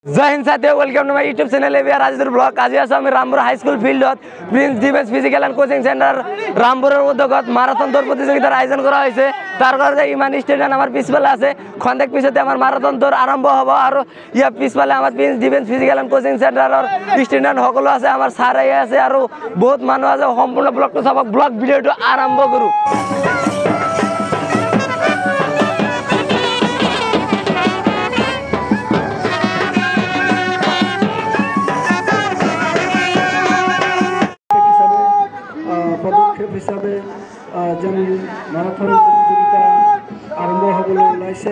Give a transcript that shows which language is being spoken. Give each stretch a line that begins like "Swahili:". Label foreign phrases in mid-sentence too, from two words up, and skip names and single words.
Hindi: जय हिंद साथियों,
English: welcome to my YouTube channel
Hindi: एवीआर राजेंद्र ब्लॉग।
Assamese: आज आছো আমি রামপুর হাই স্কুল ফিল্ডত প্রিন্স ডিফেন্স ফিজিক্যাল এন্ড কোচিং সেন্টার রামপুরের উদ্যোগত মারাথন দৌড় প্রতিযোগিতার আয়োজন করা হয়েছে। তার কারণে ইমান স্টেডিয়াম আমার পিছফালে আছে, খন্দেক পিছতে আমার মারাথন দৌড় আরম্ভ হব। আর ইয়া পিছফালে আমার প্রিন্স ডিফেন্স ফিজিক্যাল এন্ড কোচিং সেন্টারের স্টুডেন্ট সকলো আছে, আমার স্যার আছে আর বহুত মানুষ আছে। সম্পূর্ণ ব্লগটো চাব, ব্লগ ভিডিওটো আরম্ভ কৰো। পদক্ষেপ হিসাবে যেন মাৰাথন প্ৰতিযোগিতা আৰম্ভ হ'বলৈ ওলাইছে।